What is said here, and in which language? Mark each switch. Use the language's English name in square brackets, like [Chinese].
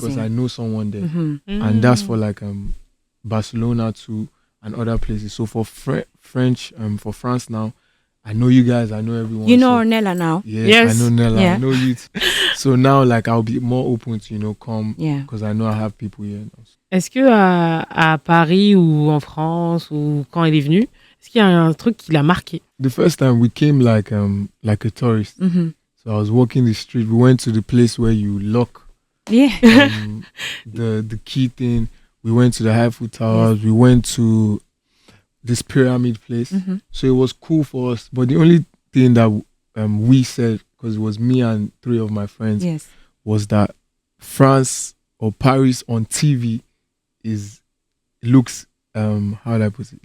[English] Because I know someone there. And that's for like Barcelona too and other places. So for French, for France now, I know you guys, I know everyone. You know Ornella now? Yes. I know Nella, Yeah. I know you too. So now like I'll be more open to, you know, come because I know I have people here now. [French] Est-ce que à Paris ou en France ou quand il est venu, est-ce qu'il y a un truc qui l'a marqué? [English] The first time we came like a tourist. So I was walking the street. We went to the place where you lock Yeah. the key thing. We went to the Eiffel Towers. We went to this pyramid place. So it was cool for us. But the only thing that we said, because it was me and 3 of my friends, was that France or Paris on TV looks how do I put it?